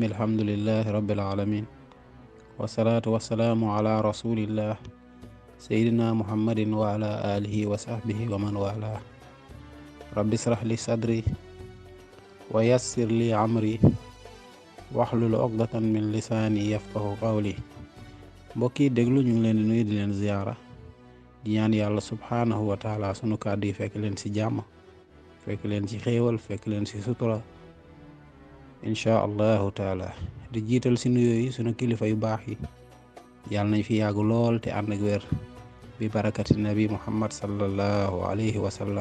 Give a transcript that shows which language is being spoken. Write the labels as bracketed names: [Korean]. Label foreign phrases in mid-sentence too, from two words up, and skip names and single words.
[Arabic] الحمد لله رب العالمين، والصلاة والسلام على رسول الله سيدنا محمد وعلى آله وصحبه ومن والاه. رب اشرح لي صدري ويسر لي أمري واحلل عقدة من لساني يفقهوا قولي. [Wolof] mbokk yi déglu ñu ngi leen di nuyu di leen ziyaara di ñaan yàlla [Arabic] سبحانه وتعالى [Wolof] sunu kàddu yi fekk leen ci jàmm, fekk leen ci xéewal, fekk leen ci sutura [Arabic] إن شاء الله تعالى. [Wolof] di jiital si nuyoo yi sunu kilifa yu baax yi, yàlla nañ fi yàgg lool te ànd ak wér bi barakati nabi muhammad [Arabic] صلى الله عليه وسلم.